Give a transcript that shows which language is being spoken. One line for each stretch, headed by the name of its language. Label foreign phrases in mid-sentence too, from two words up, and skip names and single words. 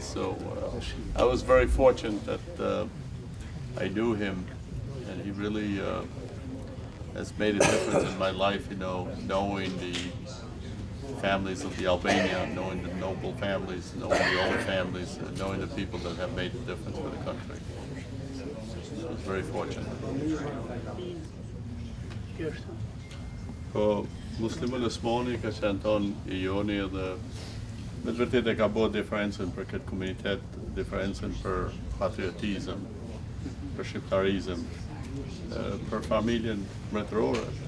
English: So I was very fortunate that I knew him, and he really has made a difference in my life, knowing the families of the Albania, knowing the noble families, knowing the old families, and knowing the people that have made a difference for the country. I was very fortunate.
Albanian: Po Musli Mulosmanaj ka qenë ton I joni dhe me të vërtetë ka bërë diferencën për këtë komunitet, diferencën për patriotizëm, për shqiptarizëm, për familjen mbretërore.